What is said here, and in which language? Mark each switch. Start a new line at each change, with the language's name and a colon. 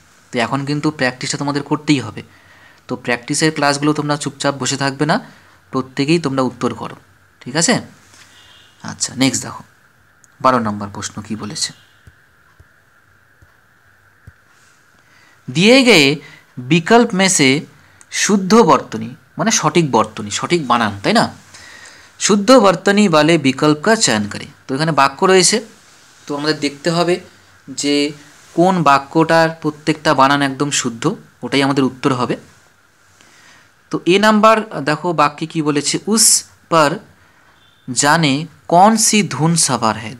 Bangla: তো এখন কিন্তু প্র্যাকটিসটা তোমাদের করতেই হবে। তো প্র্যাকটিসের ক্লাসগুলো তোমরা চুপচাপ বসে থাকবে না, প্রত্যেকেই তোমরা উত্তর করো, ঠিক আছে? আচ্ছা নেক্সট দেখো 12 নম্বর প্রশ্ন কি বলেছে,
Hindi: दिए गए विकल्प में से शुद्ध वर्तनी
Bangla: মানে সঠিক বর্তনী, সঠিক বানান, তাই না?
Hindi: শুদ্ধ বর্তনী वाले विकल्प का चयन करें।
Bangla: তো এখানে বাক্য রয়েছে, তো আমাদের দেখতে হবে যে কোন বাক্যটার প্রত্যেকটা বানান একদম শুদ্ধ, ওটাই আমাদের উত্তর হবে। তো এ নাম্বার দেখো বাক্যে কি বলেছে,
Hindi: উস पर জানে कौन सी धुन सवार है।